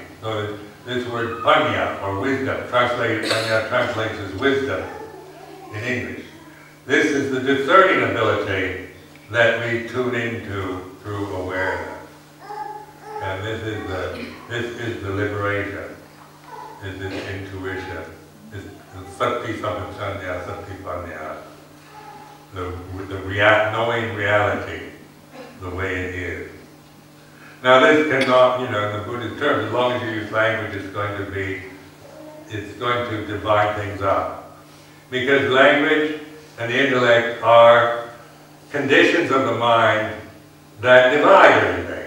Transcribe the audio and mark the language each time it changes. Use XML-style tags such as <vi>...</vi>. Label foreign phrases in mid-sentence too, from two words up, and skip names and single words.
<en>So this word panya, or wisdom, panya translates as wisdom in English. This is the discerning ability that we tune into through awareness. And this is the liberation, this is intuition, this is</en> <pi>sati sampajanya, sati panya,</pi> <en>knowing reality the way it is. Now this cannot, you know, in the Buddhist terms, as long as you use language, it's going to divide things up. Because language and the intellect are conditions of the mind that divide everything.</en>